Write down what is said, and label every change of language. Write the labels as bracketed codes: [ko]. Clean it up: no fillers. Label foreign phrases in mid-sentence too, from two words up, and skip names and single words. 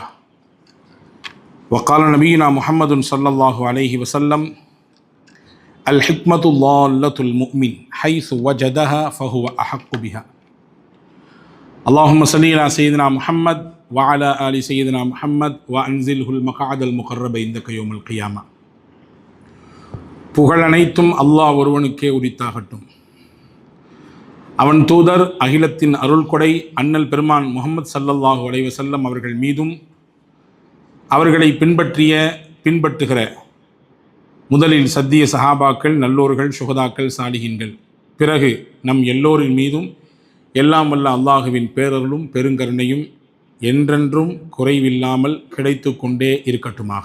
[ar] وقال نبينا محمد صلى الله عليه وسلم: الحكمة ضالة المؤمن حيث وجدها فهو أحق بها. اللهم صل على سيدنا محمد وعلى آل سيدنا محمد وأنزله المقعد المقرب عندك يوم القيامة. [ta] புகழ் அனைத்தும் அல்லாஹ் ஒருவனுக்கே உரித்தாகட்டும். அவன் தூதர் அகிலத்தின் அருள்கொடை அண்ணல் பெருமான் முஹம்மது [ar] صلى الله عليه وسلم [ta] அவர்கள் மீதும் அவர்களை பின்பற்றுகிற முதலில் சத்திய சஹாபாக்கள், நல்லோர்கள், சுஹதாக்கள், சாலிஹீன்கள், பிறகு நம் எல்லோரின் மீதும் எல்லாம் வல்ல அல்லாஹுவின் பேரருளும் பெருங்கருணையும் என்றென்றும் குறைவில்லாமல் கிடைத்து கொண்டே இருக்கட்டுமாக.